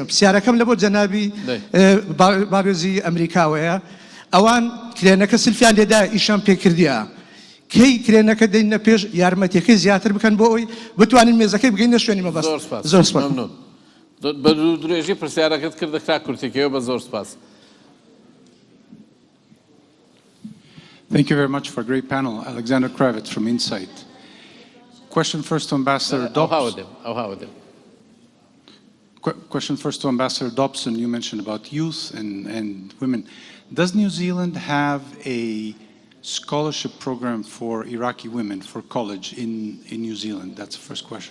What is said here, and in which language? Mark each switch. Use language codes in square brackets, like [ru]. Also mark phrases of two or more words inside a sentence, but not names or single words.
[ckb] پرسیارەکەم لە بۆ جەنابی باڵێزی ئەمریکاوەیە، ئەوان کرێنەکە سلفیان لێدا ئیشان پێکردیە، کەی کرێنەکە دەینە پێش یارمەتیەکەی زیاتر بکەن بۆ ئەوی بتوانین مێزەکەی بگەینە شوێنی مەبەست. زۆر سپاس. بە درێژی پرسیارەکەت کردە کرا کورتێکەوە بە زۆر سپاس. [en] Thank you very much for a great panel. Alexander Kravitz from Insight. Question first to Ambassador Dobson. Question first to Ambassador Dobson. You mentioned about youth and women. Does New Zealand have a scholarship program for Iraqi women for college in New Zealand? That's the first question.